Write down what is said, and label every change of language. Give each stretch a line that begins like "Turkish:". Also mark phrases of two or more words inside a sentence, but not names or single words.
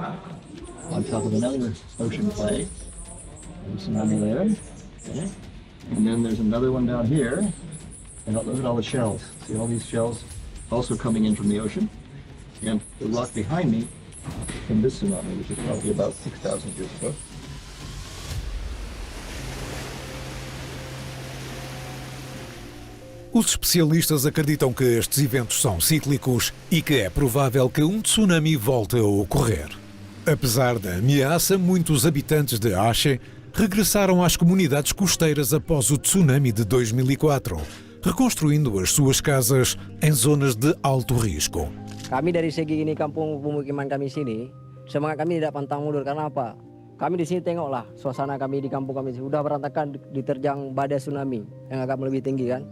English: On top of another ocean clay. Tsunami layer. Okay. And then there's another one down here. And look at all the shells. See all these shells also coming in from the ocean. And the rock behind me from this tsunami, which is probably about 6,000 years ago.
Portuguese: Os especialistas acreditam que estes eventos são cíclicos e que é provável que tsunami volte a ocorrer. Apesar da ameaça, muitos habitantes de Aceh regressaram às comunidades costeiras após o tsunami de 2004, reconstruindo as suas casas em zonas de alto risco.
Indonesian: Kami dari segi ini kampung pemukiman kami sini, semangat kami tidak pantang mundur. Karena apa? Kami di sini tengoklah suasana kami di kampung kami sudah berantakan diterjang badai tsunami yang agak lebih tinggi kan.